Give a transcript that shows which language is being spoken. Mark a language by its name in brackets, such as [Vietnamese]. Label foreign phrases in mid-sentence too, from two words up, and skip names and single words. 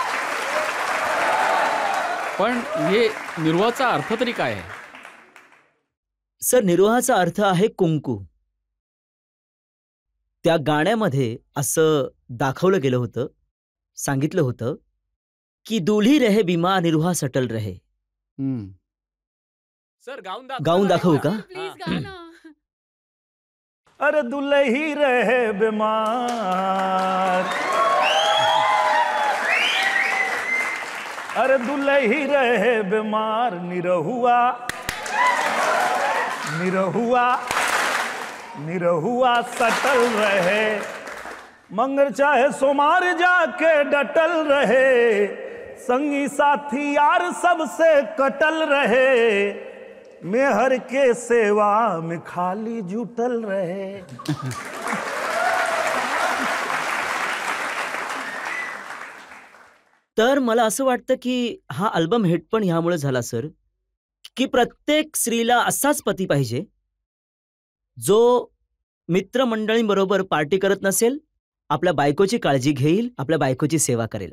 [Marathi] पण हे निरोहाचा अर्थ तरी काय आहे? सर, निरोहाचा अर्थ आहे कुंकू. त्या गाण्यामध्ये असं दाखवलं गेलं होतं, सांगितलं होतं की [Bhojpuri] दुल्ही रहे बीमार निरोहा सटल रहे. हं. [Marathi] सर गाऊन दाखवू का? प्लीज गा ना. [Bhojpuri] अरे दुल्ही रहे बीमार, अरे दुल्ही रहे बीमार, निरहुआ निरहुआ निरहुआ सटल रहे, मंगर चाहे सोमार जाके डटल रहे, संगी साथी यार सबसे कटल रहे, मेहर के सेवा में खाली जुटल रहे. [Marathi] तर मला असं वाटतं की हा अल्बम हिट पण ह्यामुळे झाला सर, की प्रत्येक स्त्रीला असाच पती पाहिजे जो मित्रमंडळींबरोबर पार्टी करत नसेल, आपल्या बायकोची काळजी घेईल, आपल्या बायकोची सेवा करेल.